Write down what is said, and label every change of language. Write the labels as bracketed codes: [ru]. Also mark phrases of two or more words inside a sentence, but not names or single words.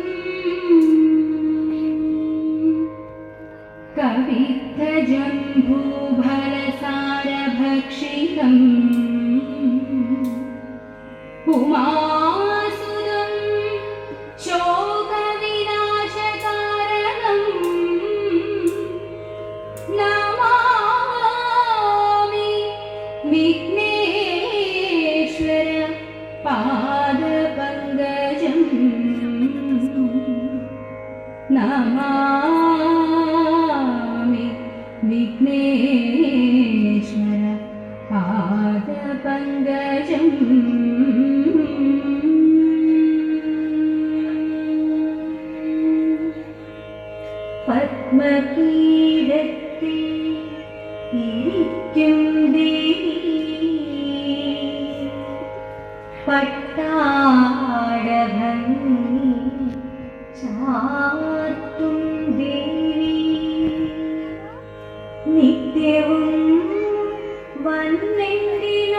[sa] कवित्थजम्बूफलसारभक्षितम् उमासुतं शोकविनाशकारणं नमामि विघ्नेश्वर पादपङ्कजं नमामि विघ्नेश्वर पादपङ्कजं [ml] പത്മകീടത്തിൽ ഇരിക്കും ദേവി പട്ടാടഭംഗി ചാർത്തും ദേവി നിത്യവും വന്നെൻ്റെ